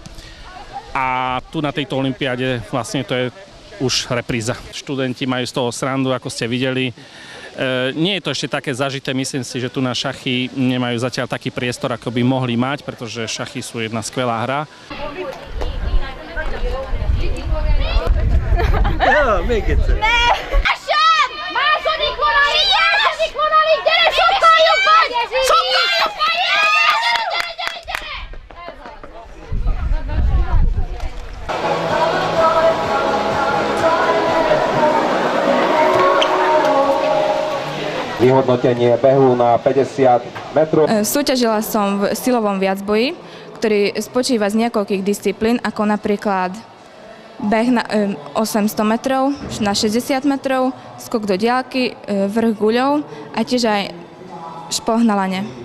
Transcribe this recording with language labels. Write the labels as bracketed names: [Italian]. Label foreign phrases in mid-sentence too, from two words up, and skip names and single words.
[Slovak] A tu na tejto olympiáde vlastne to je už repríza. Študenti majú z toho srandu, ako ste videli. Nie je to ešte také zažité, myslím si, že tu na šachy nemajú zatiaľ taký priestor, ako by mohli mať, pretože šachy sú jedna skvelá hra. Ja, [Hungarian] még egyszer. Ne! Esem! Második vonalig! Második vonalig! Gyere, sokkal jobban! Sokkal jobban! Gyere! [Slovak] vyhodnotenie behu na 50 metrov. Súťažila som v silovom viacboji, ktorý spočíva z niekoľkých disciplín, ako napríklad beh na 800 metrov, na 60 metrov, skok do diaľky, vrch guľov a tiež aj špohnalanie.